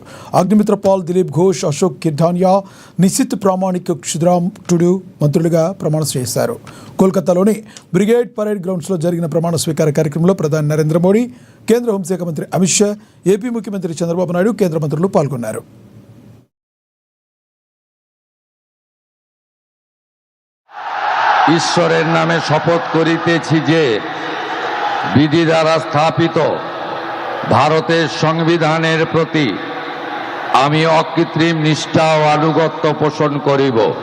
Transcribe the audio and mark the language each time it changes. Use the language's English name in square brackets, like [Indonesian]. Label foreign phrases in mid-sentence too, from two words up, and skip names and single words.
[Telugu] అగ్నిమిత్ర పాల్, దిలీప్ ఘోష్, అశోక్ కిర్దాయా, నిశిత్ ప్రామాణిక్, క్షుదిరామ్ నాయుడు మంత్రులుగా ప్రమాణ చేశారు. కోల్కతాలోని బ్రిగేడ్ పరేడ్ గ్రౌండ్స్లో జరిగిన ప్రమాణ స్వీకార కార్యక్రమంలో ప్రధాని నరేంద్ర మోడీ, కేంద్ర హోంశాఖ మంత్రి అమిత్ షా, ఏపీ ముఖ్యమంత్రి చంద్రబాబు నాయుడు, కేంద్ర మంత్రులు పాల్గొన్నారు. [Bangla] ঈশ্বরের নামে শপথ করিতেছি যে বিধি দ্বারা স্থাপিত ভারতের সংবিধানের প্রতি আমি অকৃত্রিম নিষ্ঠা ও আনুগত্য পোষণ করিব।